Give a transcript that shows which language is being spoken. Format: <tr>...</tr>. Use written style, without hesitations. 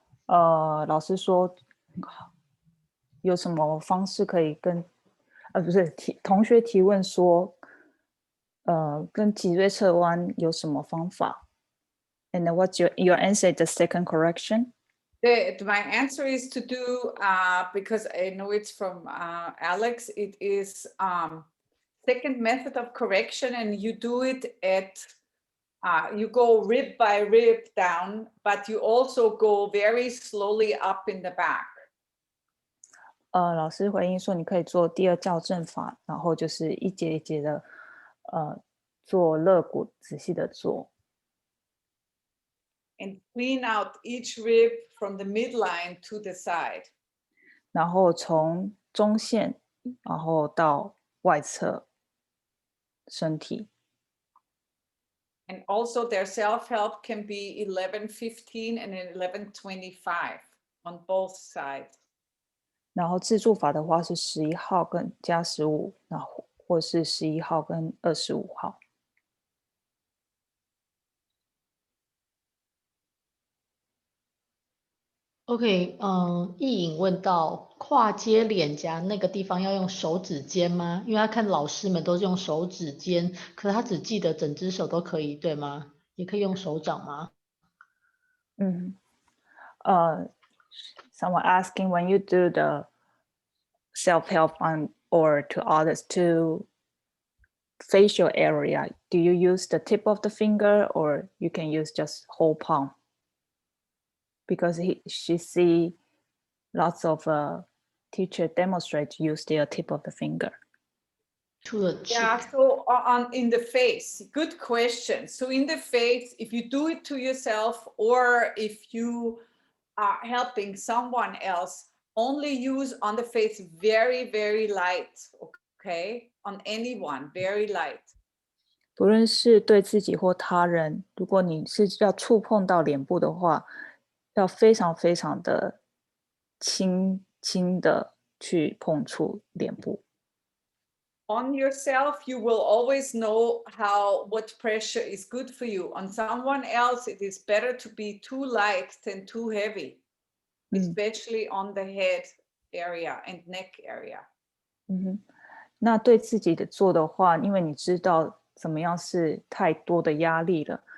<zh>老师说有什么方式可以跟不是同学提问说跟脊椎侧弯有什么方法 ？</zh> <en>And what's your answer? The second correction? My answer is to do because I know it's from Alex. It is second method of correction, and you do it at you go rib by rib down, but you also go very slowly up in the back.</en> <zh>老师回应说，你可以做第二校正法，然后就是一节一节的做肋骨，仔细的做。</zh> <en>And clean out each rib from the midline to the side.</en> <zh>然后从中线，然后到外侧身体。</zh> <en>And also their self-help can be 11:15 and 11:25 on both sides.</en> <zh>然后自助法的话是11号跟加15，然后或是11号跟25号。 OK，意颖问到跨接脸颊那个地方要用手指尖吗？因为他看老师们都是用手指尖，可是他只记得整只手都可以，对吗？也可以用手掌吗</zh> <en>？Someone asking when you do the self-help on or to others to facial area, do you use the tip of the finger or you can use just whole palm? Because she see lots of teacher demonstrate use their tip of the finger. To the cheek. Yeah, so in the face, good question. So in the face, if you do it to yourself or if you are helping someone else, only use on the face very, very light, okay? On anyone, very light.</en> <zh>不论是对自己或他人，如果你是要触碰到脸部的话，要非常非常的轻轻的去碰触脸部。</zh> <en>On yourself, you will always know what pressure is good for you. On someone else, it is better to be too light than too heavy, especially on the head area and neck area.</en> <zh>那对自己的做的话，因为你知道怎么样是太多的压力了。</zh>